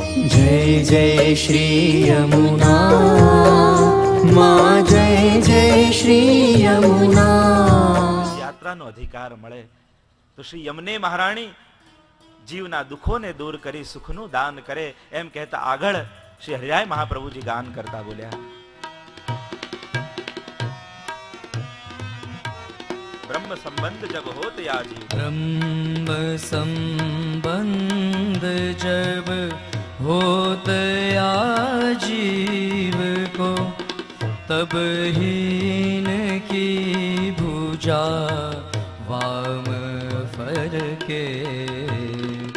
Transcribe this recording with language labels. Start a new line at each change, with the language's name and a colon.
Hindi: जय जय श्री यमुना माँ, जय जय श्री यमुना।
Gujarati: યાત્રાનો અધિકાર મળે તો શ્રી યમને મહારાણી જીવના દુઃખોને દૂર કરી સુખનું દાન કરે, એમ કહેતા આગળ શ્રી હરિરાય મહાપ્રભુજી ગાન કરતા બોલ્યા,
Hindi: ब्रह्म संबंध जब होत या जीव, ब्रह्म संबंध जब होत या जीव को, तब हीन की भुजा वाम फरके।